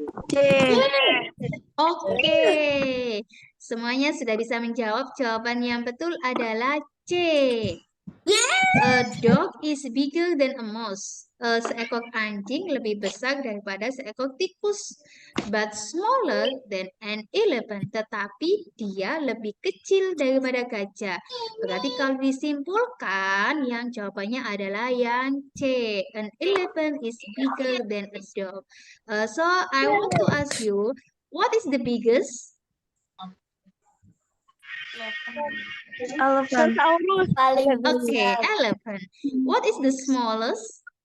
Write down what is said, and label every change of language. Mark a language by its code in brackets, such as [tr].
[id] Oke, semuanya sudah bisa menjawab. Jawaban yang betul adalah C. [en] A dog is bigger than a mouse. [id] Seekor anjing lebih besar daripada seekor tikus. [en] But smaller than an elephant. [id] Tetapi dia lebih kecil daripada gajah. Berarti kalau disimpulkan, yang jawabannya adalah yang C. [en] An elephant is bigger than a dog. So I want to ask you, what is the biggest? Elephant. [id] Paling [en] Okay, elephant. What is the smallest?